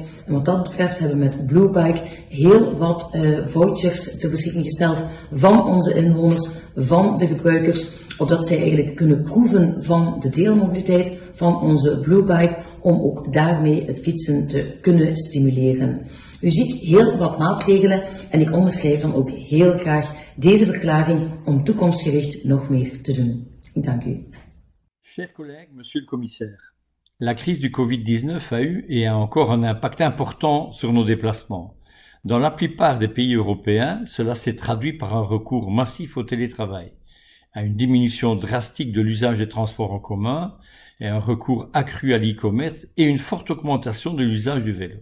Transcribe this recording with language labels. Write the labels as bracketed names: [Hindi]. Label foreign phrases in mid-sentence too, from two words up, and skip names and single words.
[Dutch] En wat dat betreft hebben we met Bluebike heel wat vouchers ter beschikking gesteld van onze inwoners, van de gebruikers, opdat zij eigenlijk kunnen proeven van de deelmobiliteit van onze Bluebike, om ook daarmee het fietsen te kunnen stimuleren. U ziet heel wat maatregelen en ik onderschrijf dan ook heel graag deze verklaring om toekomstgericht nog meer te doen. Ik dank u. [French] Chers collègues, monsieur le commissaire, la crise du Covid-19 a eu et a encore un impact important sur nos déplacements. Dans la plupart des pays européens, cela s'est traduit par un recours massif au télétravail, à une diminution drastique de l'usage des transports en commun et un recours accru à l'e-commerce et une forte augmentation de l'usage du vélo.